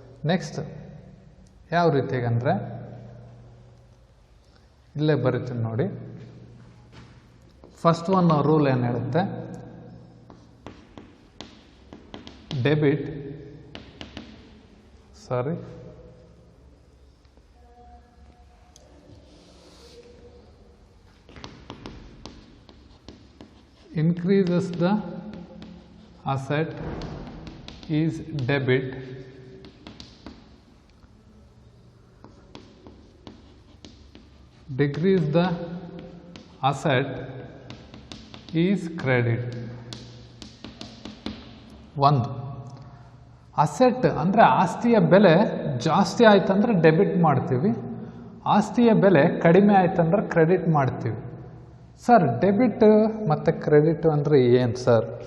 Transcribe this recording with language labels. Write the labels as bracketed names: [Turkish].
[Kannada] Next ಯಾವ ರೀತಿಯಾಗಿ ಅಂದರೆ ಇಲ್ಲೇ ಬರಿತೀನಿ ನೋಡಿ. ಫಸ್ಟ್ ಒನ್ ರೂಲ್ ಏನು ಹೇಳುತ್ತೆ, debit [English] increases the asset is debit, decrease the asset is credit. [Kannada] ಒಂದು ಅಸೆಟ್ ಅಂದರೆ ಆಸ್ತಿಯ ಬೆಲೆ ಜಾಸ್ತಿ ಆಯ್ತಂದ್ರೆ ಡೆಬಿಟ್ ಮಾಡ್ತೀವಿ, ಆಸ್ತಿಯ ಬೆಲೆ ಕಡಿಮೆ ಆಯ್ತಂದ್ರೆ ಕ್ರೆಡಿಟ್ ಮಾಡ್ತೀವಿ. ಸರ್ ಡೆಬಿಟ್ ಮತ್ತು ಕ್ರೆಡಿಟ್ ಅಂದರೆ ಏನು ಸರ್?